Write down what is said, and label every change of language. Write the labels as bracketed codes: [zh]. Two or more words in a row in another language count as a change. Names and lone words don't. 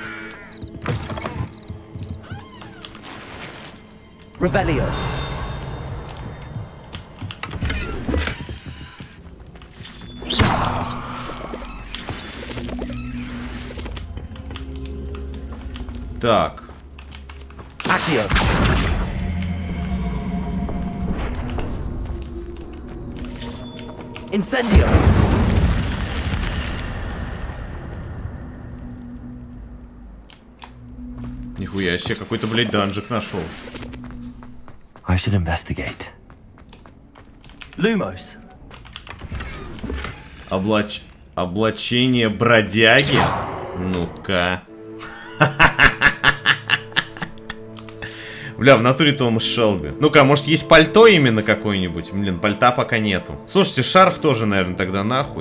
[ru] Revelio. Так. Accio. Incendio. Нихуя себе, какой-то, блядь, данжик нашел. [en] I should investigate. Lumos. [ru] Облачение бродяги? У Бля, в натуре Томас Шелби. Ну-ка, может есть пальто именно какое-нибудь? Блин, пальта пока нету. Слушайте, шарф тоже, наверное, тогда нахуй.